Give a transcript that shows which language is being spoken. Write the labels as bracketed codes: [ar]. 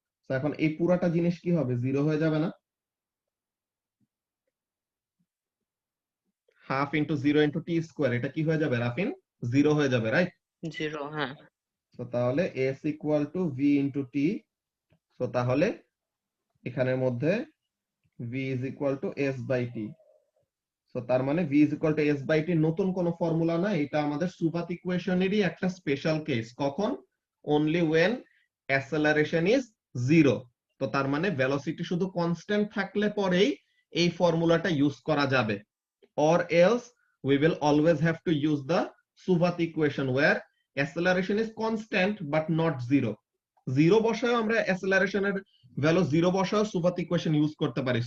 [bn] So এখন এই পুরাটা জিনিস কি হবে? 0 হয়ে যাবে না? Half into 0 into t square, এটা কি হয়ে যাবে রাফিন? 0 হয়ে যাবে, রাইট? 0, হ্যাঁ। সো তাহলে s equal to v into t। So তাহলে এখানের মধ্যে [en] v is equal to s by t। [bn] So তার মানে [en] v is equal to s by t [bn] নতুন কোনো ফর্মুলা না, এটা আমাদের সুপাত ইকুয়েশনেরই একটা স্পেশাল কেস। কখন? [en] only when acceleration is 0। [bn] তো তার মানে ভেলোসিটি শুধু কনস্ট্যান্ট থাকলে পরেই এই ফর্মুলাটা ইউজ করা যাবে, [en] or else we will always have to use the SUVAT equation where acceleration is constant but not 0। [bn] 0 বসায় আমরা অ্যাসেলারেশনের ভ্যালু 0 বসায় সুপাত ইকুয়েশন ইউজ করতে পারি।